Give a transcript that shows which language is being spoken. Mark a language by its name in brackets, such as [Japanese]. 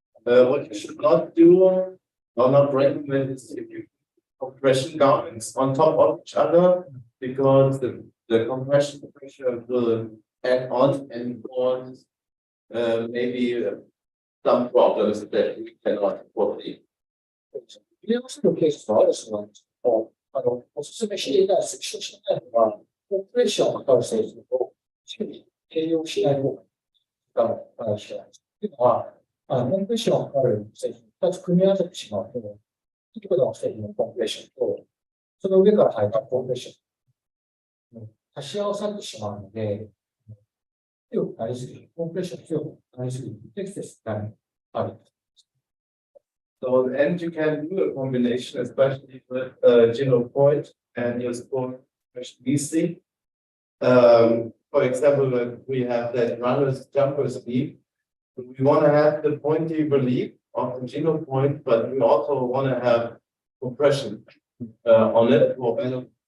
[English] What you should not do or not recommend is if you compression garments on top of each other, because the compression pressure will add on and cause maybe some problems that you cannot foresee. [Japanese] 入れ合わせるケースがあるそうなんですけど、おすすめしていない、推奨していないのは、コンプレッションがかかる製品をしっかり併用しない方がいいかもしれないです。というのは、コンプレッションがかかる製品2つ組み合わせてしまうと、一個の製品のコンプレッションと、その上から入ったコンプレッション、足し合わされてしまうので、強くなりすぎる、コンプレッションが強くなりすぎる、不適切なのがある。 [English] So, and you can do a combination, especially with Geno point and your support BC. For example, when we have that runners jumpers leap, we want to have the pointy relief of the Geno point, but we also want to have compression on it for better.